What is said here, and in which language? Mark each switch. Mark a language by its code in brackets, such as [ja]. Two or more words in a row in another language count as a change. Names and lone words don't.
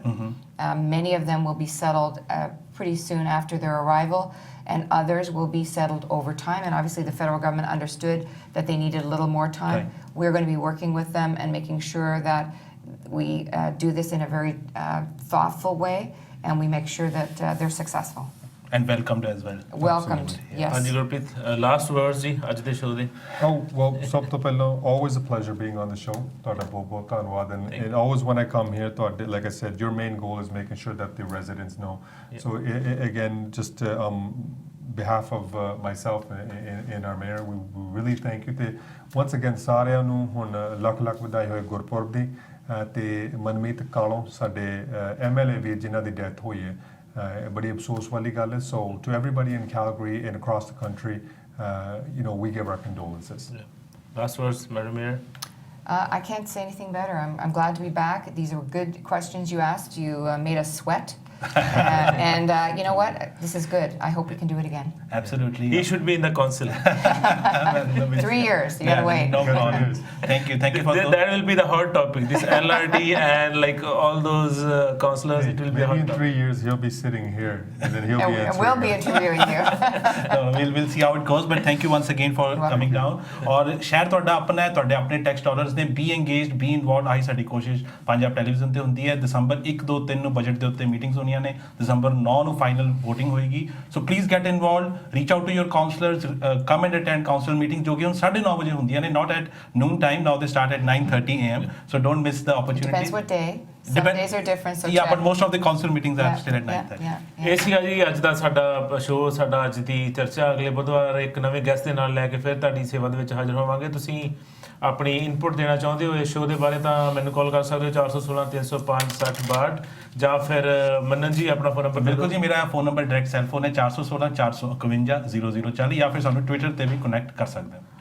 [en] Many of them will be settled pretty soon after their arrival, and others will be settled over time. And obviously, the federal government understood that they needed a little more time. Right. We're going to be working with them and making sure that we do this in a very thoughtful way, and we make sure that they're successful. And welcomed as well. Welcomed, yes. [pa] ਹਾਂਜੀ ਗੁਰਪ੍ਰੀਤ [en] last words [pa] ਜੀ ਅੱਜ ਦੇ ਸ਼ੋਅ ਦੇ [en] Oh, well, [pa] ਸਭ ਤੋਂ ਪਹਿਲਾਂ, [en] always a pleasure being on the show. [pa] ਤੁਹਾਡਾ ਬਹੁਤ ਧੰਨਵਾਦ. [en] And always when I come here, like I said, your main goal is making sure that the residents know. Yeah. So again, just behalf of myself and our mayor, we really thank you. ਤੇ once again, [pa] ਸਾਰਿਆਂ ਨੂੰ ਹੁਣ ਲੱਖ ਵਧਾਈ ਹੋਏ ਗੁਰਪੁਰਬ ਦੀ ਤੇ ਮਨਮੀਤ ਕਾਲੋਂ ਸਾਡੇ MLA ਵੀਰ ਜਿਨ੍ਹਾਂ ਦੀ ਡੈਥ ਹੋਈ ਹੈ ਬੜੀ ਅਫਸੋਸ ਵਾਲੀ ਗੱਲ ਹੈ. [en] So to everybody in Calgary and across the country, we give our condolences. last words madam mayor I can't say anything better. I'm glad to be back. These are good questions you asked. You made us sweat. And you know what? This is good. I hope we can do it again. Absolutely. he should be in the council 3 years. You gotta wait. No problem. Thank you for those. that will be the hot topic, this LRT and like all those councillors. It will be a Maybe hot in topic. 3 years he'll be sitting here and then he'll be And answering. we'll be interviewing you. No, we'll see how it goes, but thank you once again for coming down. [pa] और शहर ਤੁਹਾਡਾ ਆਪਣਾ ਹੈ, ਤੁਹਾਡੇ ਆਪਣੇ [en] tax dollars [pa] ਨੇ. [en] be engaged, be involved, [pa] ਆਹੀ ਸਾਡੀ ਕੋਸ਼ਿਸ਼ ਪੰਜਾਬ ਟੈਲੀਵਿਜ਼ਨ ਤੇ ਹੁੰਦੀ ਹੈ. ਦਸੰਬਰ 1, 2, 3 ਨੂੰ ਬਜਟ ਦੇ ਉੱਤੇ ਮੀਟਿੰਗਸ ਹੋਣੀਆਂ ਨੇ. ਦਸੰਬਰ 9 ਨੂੰ [en] final voting [pa] ਹੋਏਗੀ. [en] so please get involved, reach out to your councillors, come and attend council meeting [pa] ਜੋ ਕਿ ਹੁਣ 9:30 ਵਜੇ ਹੁੰਦੀਆਂ ਨੇ, [en] not at noon time. Now they start at 9:30 a.m. So don't miss the opportunity. Depends what day. Some days are different. So Yeah, check. but most of the council meetings are still at 9:30. Yeah. [pa] ਇਹ ਸੀਗਾ ਜੀ ਅੱਜ ਦਾ ਸਾਡਾ ਸ਼ੋਅ, ਸਾਡਾ ਅੱਜ ਦੀ ਚਰਚਾ. ਅਗਲੇ ਬੁੱਧਵਾਰ ਇੱਕ ਨਵੇਂ ਗੈਸਟ ਦੇ ਨਾਲ ਲੈ ਕੇ ਫਿਰ ਤੁਹਾਡੀ ਸੇਵਾ ਦੇ ਵਿੱਚ ਹਾਜ਼ਰ ਹੋਵਾਂਗੇ. ਤੁਸੀਂ ਆਪਣੀ ਇਨਪੁਟ ਦੇਣਾ ਚਾਹੁੰਦੇ ਹੋ ਇਸ ਸ਼ੋਅ ਦੇ ਬਾਰੇ ਤਾਂ ਮੈਨੂੰ ਕਾਲ ਕਰ ਸਕਦੇ ਹੋ 416 305 6062 ਜਾਂ ਫਿਰ ਮੰਨਨ ਜੀ ਆਪਣਾ [en] phone number [pa] ਬਿਲਕੁਲ ਜੀ, ਮੇਰਾ [en] phone number direct cell phone [pa] ਹੈ 416 451 0040, ਜਾਂ ਫਿਰ ਸਾਨੂੰ ਟਵਿੱਟਰ ਤੇ ਵੀ ਕਨੈਕਟ ਕਰ ਸਕਦੇ ਹੋ.